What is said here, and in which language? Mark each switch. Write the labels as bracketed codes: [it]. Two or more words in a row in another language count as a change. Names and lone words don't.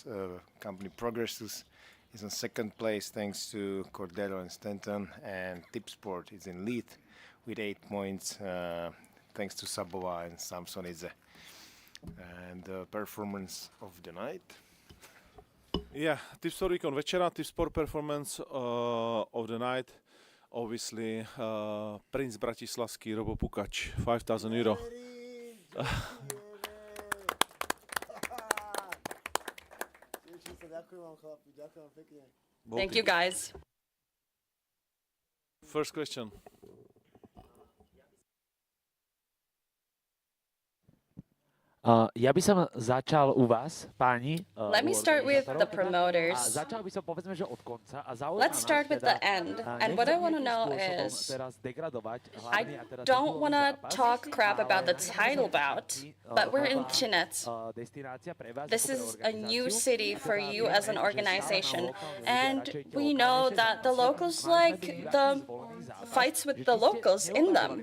[en] Company Progressus is in second place thanks to Cordero and Stanton, and Tipsport is in lead with 8 points thanks to Sabova and Samsonidze. And the performance of the night. Yeah, tips for [sk] výkon večera, [en] tips for performance of the night. Obviously, Prince Bratislavský Robo Pukač, 5,000 euro. Thank you, guys. First question. [sk] Ja by som začal u vás, páni. [en] Let me start with the promoters. [sk] Začal by som povedzme, že od konca. [en] Let's start with the end. And what I want to know is, I don't want to talk crap about the title bout, but we're in Třinec. This is a new city for you as an organization. And we know that the locals like the fights with the locals in them.